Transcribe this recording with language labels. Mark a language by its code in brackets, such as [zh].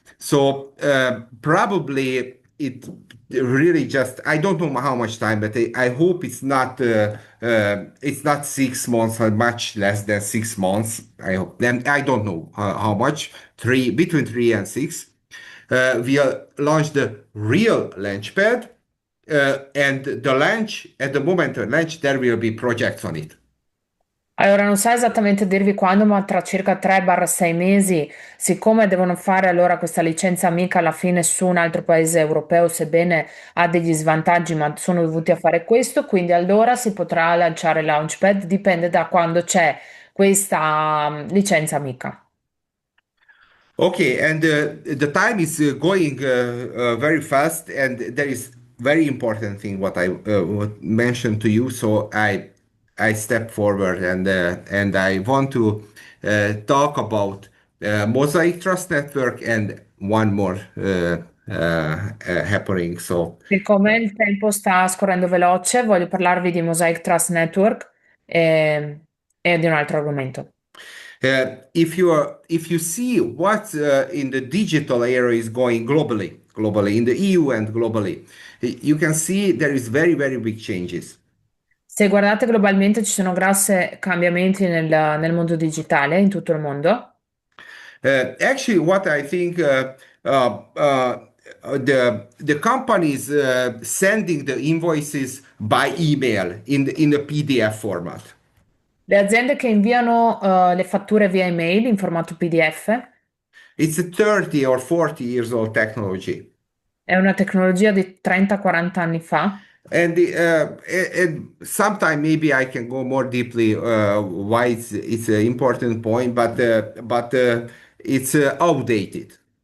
[en] So probably it really just I don't know how much time, but I hope it's not 6 months or much less than 6 months. I hope. And I don't know how much. Between 3 and 6 we'll launch the real launchpad, and the launch, at the moment of launch, there will be projects on it. [it] Allora, non so esattamente dirvi quando, ma tra circa 3-6 mesi, siccome devono fare allora questa licenza amica alla fine su un altro paese europeo, sebbene ha degli svantaggi, ma sono dovuti a fare questo, quindi allora si potrà lanciare Launchpad, dipende da quando c'è questa licenza amica. [en] Okay, and the time is going very fast, and there is very important thing what I would mention to you. So I step forward, and I want to talk about Mosaic Trust Network and one more happening. So [it] Siccome il tempo sta scorrendo veloce, voglio parlarvi di Mosaic Trust Network e di un altro argomento. [en] if you see what in the digital area is going globally in the EU and globally, you can see there is very big changes. [it] Se guardate globalmente ci sono grossi cambiamenti nel mondo digitale in tutto il mondo. [en] Actually, what I think the companies sending the invoices by email in the PDF format. [it] Le aziende che inviano le fatture via email in formato PDF [en] It's a 30 or 40 years old technology. [it] è una tecnologia di 30-40 anni fa. [en] And sometime maybe I can go more deeply why it's an important point, but it's outdated.